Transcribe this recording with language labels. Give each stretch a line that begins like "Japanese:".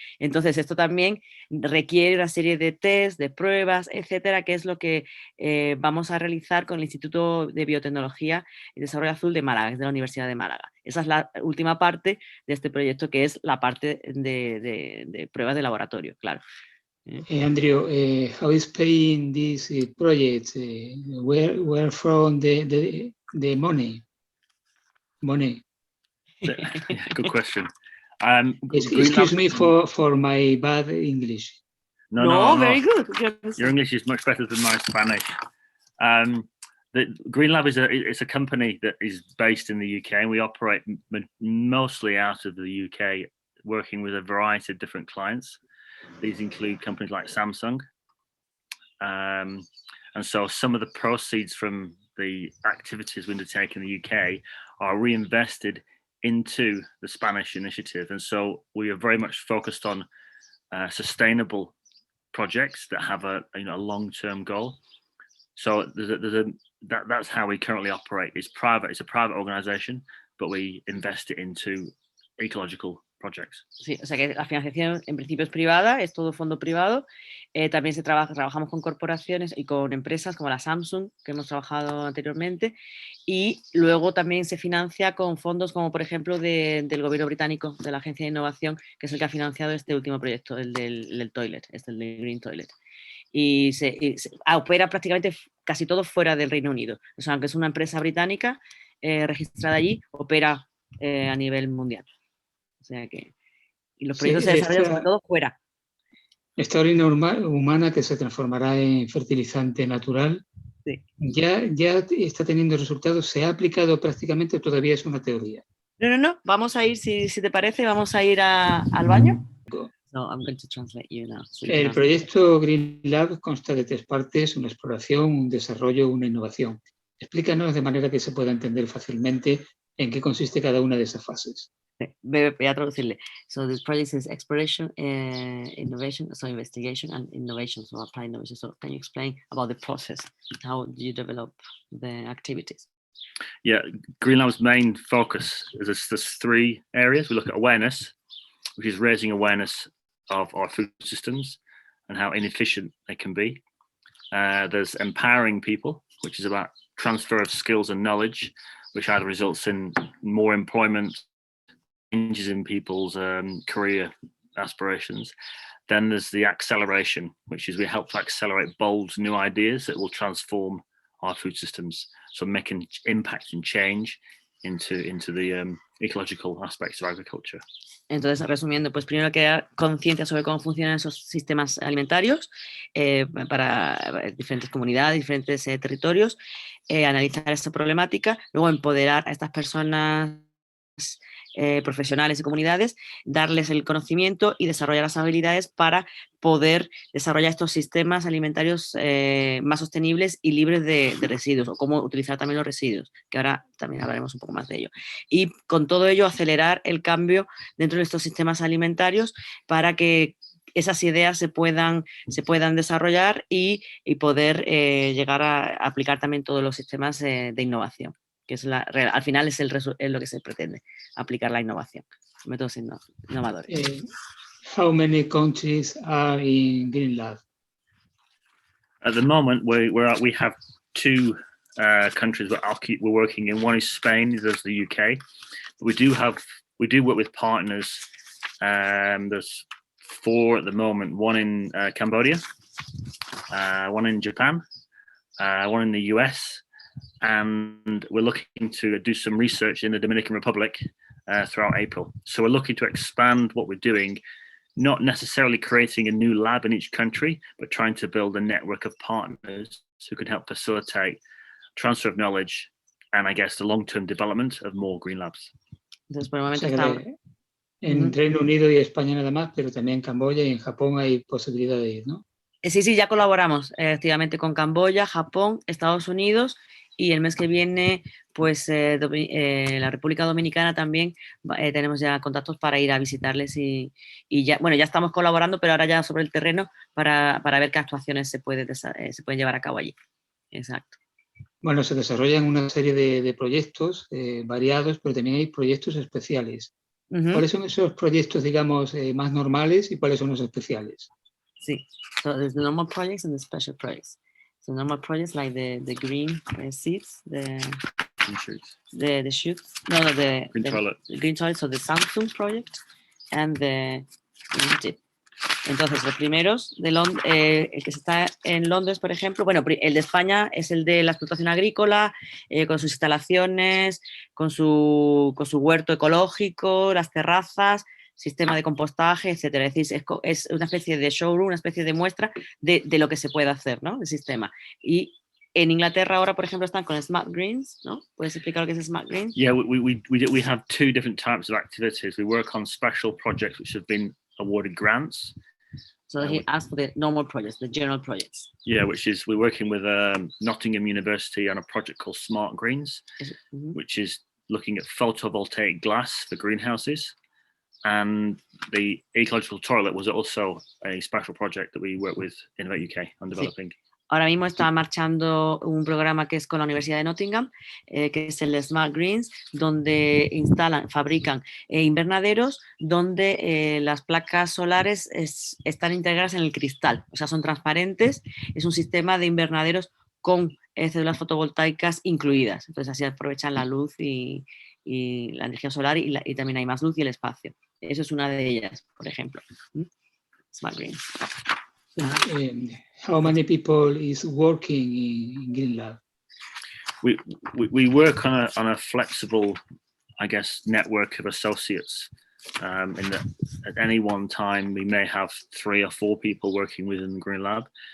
Spanish: Entonces, esto también requiere una serie de test, de pruebas, etcétera, que es lo que vamos a realizar con el Instituto de Biotecnología y Desarrollo Azul de Málaga, es de la Universidad de Málaga. Esa es la última parte de este proyecto, que es la parte de pruebas de laboratorio, claro.
English: Andrew, how is paying this project? Where from the money? Yeah, good question. Excuse me for my bad English. No, very good. Your English is much better than my Spanish. The Greenlab is a company that is based in the UK, and we operate mostly out of the UK, working with a variety of different clients. These include companies like Samsung. And so some of the proceeds from the activities we undertake in the UK are reinvested into the Spanish initiative. And so we are very much focused on sustainable projects that have a long-term goal. So that's how we currently operate. It's private. It's a private organization, but we invest it into ecological projects.
Spanish: Sí, o sea que la financiación en principio es privada, es todo fondo privado. También trabajamos con corporaciones y con empresas como la Samsung, que hemos trabajado anteriormente, y luego también se financia con fondos como por ejemplo del gobierno británico, de la Agencia de Innovación, que es el que ha financiado este último proyecto, el del toilet, el del Green Toilet. Y opera prácticamente casi todo fuera del Reino Unido. O sea, aunque es una empresa británica registrada allí, opera a nivel mundial. O sea que los proyectos se desarrollan sobre todo fuera. Esta orina humana que se transformará en fertilizante natural, sí. ya está teniendo resultados, se ha aplicado prácticamente, todavía es una teoría. No, vamos a ir, si te parece, vamos a ir al baño.
English: No, I'm going to translate you now.
Spanish: El proyecto Greenland consta de 3 partes, una exploración, un desarrollo, una innovación. Explícanos de manera que se pueda entender fácilmente en qué consiste cada una de esas fases. Voy a traducirle.
English: So this project is exploration, innovation, so investigation and innovation, so apply innovation. So can you explain about the process? How do you develop the activities? Yeah, Greenland's main focus is there's 3 areas. We look at awareness, which is raising awareness of our food systems and how inefficient they can be. There's empowering people, which is about transfer of skills and knowledge, which either results in more employment, changes in people's career aspirations. Then there's the acceleration, which is we help to accelerate bold new ideas that will transform our food systems, so making impact and change into the ecological aspects of agriculture.
Spanish: Entonces, resumiendo, pues primero crear conciencia sobre cómo funcionan esos sistemas alimentarios para diferentes comunidades, diferentes territorios, analizar esta problemática, luego empoderar a estas personas profesionales y comunidades, darles el conocimiento y desarrollar las habilidades para poder desarrollar estos sistemas alimentarios más sostenibles y libres de residuos, o cómo utilizar también los residuos, que ahora también hablaremos un poco más de ello. Y con todo ello acelerar el cambio dentro de estos sistemas alimentarios para que esas ideas se puedan desarrollar y poder llegar a aplicar también todos los sistemas de innovación, que es al final es lo que se pretende, aplicar la innovación, métodos innovadores.
English: How many countries are in Greenland? At the moment, we have 2 countries we're working in. One is Spain, there's the UK. But we do work with partners. There's 4 at the moment. One in Cambodia, one in Japan, one in the US. And we're looking to do some research in the Dominican Republic throughout April. So we're looking to expand what we're doing, not necessarily creating a new lab in each country, but trying to build a network of partners who can help facilitate transfer of knowledge and, I guess, the long-term development of more green labs.
Spanish: Entonces, por el momento en Reino Unido y España nada más, pero también en Camboya y en Japón hay posibilidad de ir, ¿no? Sí, ya colaboramos activamente con Camboya, Japón, Estados Unidos, y el mes que viene, pues la República Dominicana también tenemos ya contactos para ir a visitarles y ya estamos colaborando, pero ahora ya sobre el terreno para ver qué actuaciones se pueden llevar a cabo allí. Exacto. Bueno, se desarrollan una serie de proyectos variados, pero también hay proyectos especiales. ¿Cuáles son esos proyectos, digamos, más normales y cuáles son los especiales?
English: Sí, so there's the normal projects and the special projects. So normal projects like the green seeds, the shoots. The green toilet. The green toilet, so the Samsung project and the tip.
Spanish: Entonces, los primeros, el que se está en Londres, por ejemplo, bueno, el de España es el de la explotación agrícola, con sus instalaciones, con su huerto ecológico, las terrazas, sistema de compostaje, etcétera. Es decir, es una especie de showroom, una especie de muestra de lo que se puede hacer, ¿no? El sistema. Y en Inglaterra ahora, por ejemplo, están con Smart Greens, ¿no? ¿Puedes explicar lo que es Smart Greens?
English: Yeah, we have 2 different types of activities. We work on special projects which have been awarded grants, So he asked for the normal projects, the general projects. Yeah, which is we're working with Nottingham University on a project called Smart Greens, which is looking at photovoltaic glass for greenhouses. And the Ecological Toilet was also a special project that we work with Innovate UK on developing.
Spanish: Sí. Ahora mismo está marchando un programa que es con la Universidad de Nottingham, que es el Smart Greens, donde fabrican invernaderos donde las placas solares están integradas en el cristal, o sea, son transparentes, es un sistema de invernaderos con células fotovoltaicas incluidas, entonces así aprovechan la luz y la energía solar y también hay más luz y el espacio. Eso es una de ellas, por ejemplo.
English: Smart Greens. How many people is working in Greenland? We work on a flexible, I guess, network of associates. In that at any one time we may have 3 or 4 people working within the Green Lab.